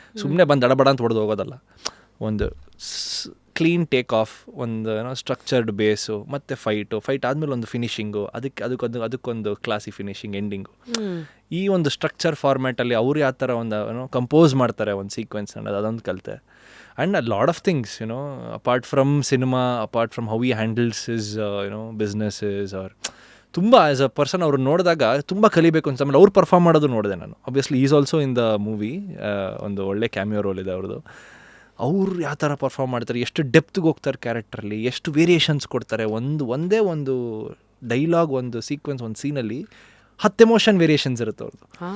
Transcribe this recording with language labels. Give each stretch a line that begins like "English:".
Kannada: ಸುಮ್ಮನೆ ಬಂದು ದಡಬಡ ಅಂತ ಹೊಡೆದು ಹೋಗೋದಲ್ಲ, ಒಂದು ಕ್ಲೀನ್ ಟೇಕ್ ಆಫ್, ಒಂದು ಸ್ಟ್ರಕ್ಚರ್ಡ್ ಬೇಸು, ಮತ್ತು ಫೈಟ್ ಆದಮೇಲೆ ಒಂದು ಫಿನಿಷಿಂಗು, ಅದಕ್ಕೊಂದು ಕ್ಲಾಸಿ ಫಿನಿಷಿಂಗ್, ಎಂಡಿಂಗು. ಈ ಒಂದು ಸ್ಟ್ರಕ್ಚರ್ ಫಾರ್ಮ್ಯಾಟಲ್ಲಿ ಅವ್ರು ಯಾವ ಥರ ಒಂದು ಕಂಪೋಸ್ ಮಾಡ್ತಾರೆ ಒಂದು ಸೀಕ್ವೆನ್ಸ್ ಅನ್ನೋದು, ಅದೊಂದು ಕಲಿತೆ.
English: And a lot of things, apart from cinema, apart from how he handles his, businesses, or
Kannada: ತುಂಬ ಆ್ಯಸ್ ಅ ಪರ್ಸನ್ ಅವ್ರು ನೋಡಿದಾಗ ತುಂಬ ಕಲಿಬೇಕು ಅಂತ. ಆಮೇಲೆ ಅವ್ರು ಪರ್ಫಾರ್ಮ್ ಮಾಡೋದು ನೋಡಿದೆ ನಾನು.
English: obviously is also in the movie,
Kannada: ಒಂದು ಒಳ್ಳೆ ಕ್ಯಾಮಿಯೋ ರೋಲ್ ಇದೆ ಅವ್ರದ್ದು. ಅವ್ರು ಯಾವ ಥರ ಪರ್ಫಾರ್ಮ್ ಮಾಡ್ತಾರೆ, ಎಷ್ಟು ಡೆಪ್ತ್ಗೆ ಹೋಗ್ತಾರೆ ಕ್ಯಾರೆಕ್ಟ್ರಲ್ಲಿ, ಎಷ್ಟು ವೇರಿಯೇಷನ್ಸ್ ಕೊಡ್ತಾರೆ. ಒಂದೇ ಒಂದು ಡೈಲಾಗ್, ಒಂದು ಸೀಕ್ವೆನ್ಸ್, ಒಂದು ಸೀನಲ್ಲಿ 10 ಎಮೋಷನ್ ವೇರಿಯೇಷನ್ಸ್ ಇರುತ್ತೆ ಅವ್ರದ್ದು.